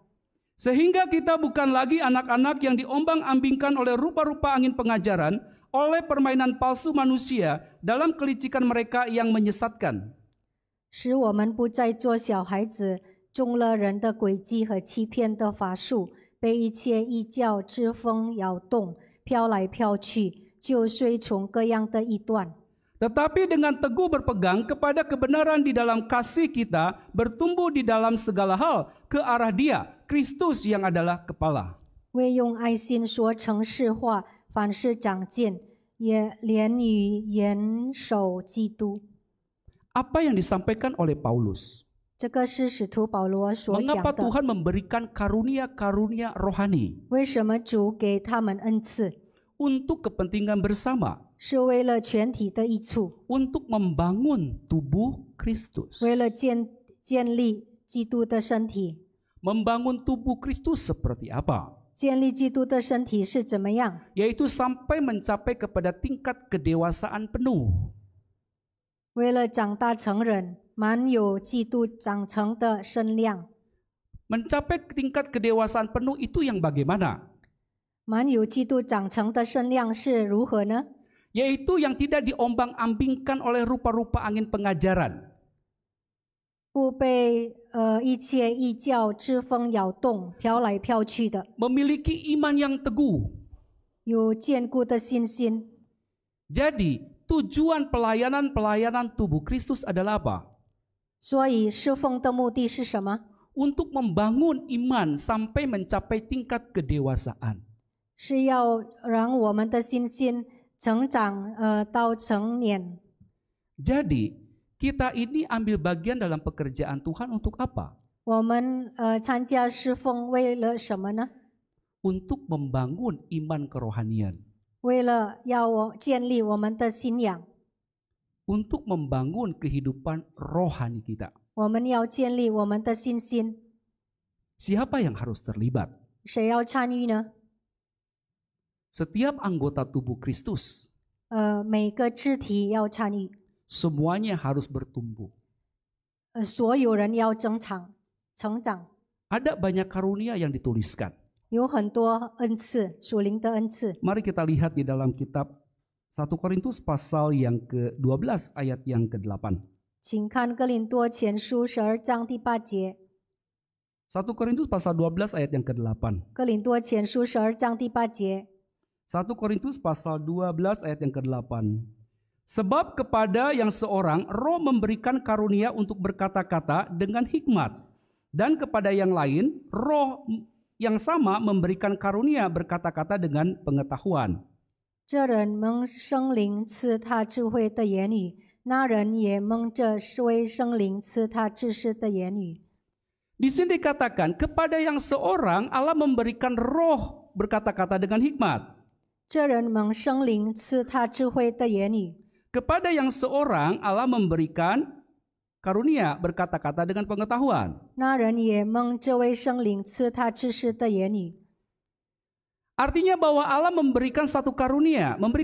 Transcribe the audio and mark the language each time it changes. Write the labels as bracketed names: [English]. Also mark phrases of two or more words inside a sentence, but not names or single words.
[Indonesian] Sehingga kita bukan lagi anak-anak yang diombang-ambingkan oleh rupa-rupa angin pengajaran, oleh permainan palsu manusia dalam kelicikan mereka yang menyesatkan. [Chinese] 使我们不再做小孩子，中了人的诡计和欺骗的法术，被一切异教之风摇动，飘来飘去，就随从各样的异端。 [Indonesian] Tetapi dengan teguh berpegang kepada kebenaran di dalam kasih kita, bertumbuh di dalam segala hal ke arah Dia, Kristus yang adalah kepala. [Chinese] 为用爱心说诚实话，凡事长进，也连于严守基督。 [Indonesian] Apa yang disampaikan oleh Paulus? [Chinese] 这个是使徒保罗所讲 [Indonesian] Mengapa [Chinese] 的。 [Indonesian] Tuhan memberikan karunia-karunia rohani? [Chinese] 为什么主给他们恩赐？ [Indonesian] Untuk kepentingan bersama, [Chinese] 是为了全体的益处， [Indonesian] untuk membangun tubuh Kristus. [Chinese] 为了建立基督的身体。 [Indonesian] Membangun tubuh Kristus seperti apa? [Chinese] 建立基督的身体是怎么样？ [Indonesian] Yaitu sampai mencapai kepada tingkat kedewasaan penuh. [Chinese] 为了长大成人，满有基督长成的身量。 [Indonesian] Mencapai tingkat kedewasaan penuh itu yang bagaimana? [Chinese] 满有基督长成的身量是如何呢？ [Indonesian] Yaitu yang tidak diombang-ambingkan oleh rupa-rupa angin pengajaran. [Chinese] 不被一切异教之风摇动，飘来飘去的， [Indonesian] Memiliki iman yang teguh. [Chinese] 有坚固的信心。 [Indonesian] Jadi tujuan pelayanan tubuh Kristus adalah apa? [Chinese] 所以侍奉的目的是什么？ [Indonesian] Untuk membangun iman sampai mencapai tingkat kedewasaan. [Chinese] 是要让我们的信心成长到成年。 [Indonesian] Jadi kita ini ambil bagian dalam pekerjaan Tuhan untuk apa? [Chinese] 我们参加侍奉为了什么呢？ [Indonesian] Untuk membangun iman kerohanian. [Chinese] 为了要建立我们的信仰， [Indonesian] Untuk membangun kehidupan rohani kita. [Chinese] 我们要建立我们的信心。 [Indonesian] Siapa yang harus terlibat? [Chinese] 谁要参与呢？ [Indonesian] Setiap anggota tubuh Kristus. [Chinese] 每个肢体要参与， [Indonesian] Semuanya harus bertumbuh. [Chinese] 所有人要成长。 [Indonesian] Ada banyak karunia yang dituliskan. [Chinese] 有很多恩赐，属灵的恩赐。 [Indonesian] Mari kita lihat di dalam kitab 1 Korintus pasal yang ke-12 ayat yang ke-8. [Chinese] 请看哥林多前书12章第8节。 [Indonesian] 1 Korintus pasal 12 ayat yang ke-8. [Chinese] 哥林多前书12章第8节。 [Indonesian] 1 Korintus pasal 12 ayat yang ke-8. Sebab kepada yang seorang roh memberikan karunia untuk berkata-kata dengan hikmat, dan kepada yang lain roh yang sama memberikan karunia berkata-kata dengan pengetahuan. [Chinese] 这人蒙圣灵赐他智慧的言语，那人也蒙这位圣灵赐他知识的言语。 [Indonesian] Di sini dikatakan kepada yang seorang Allah memberikan roh berkata-kata dengan hikmat. [Chinese] 这人蒙圣灵赐他智慧的言语， [Indonesian] Kepada yang seorang Allah memberikan karunia berkata-kata dengan pengetahuan. [Chinese] 那人也蒙这位圣灵赐他知识的言语。 [Indonesian] Artinya bahwa Allah memberikan satu karunia,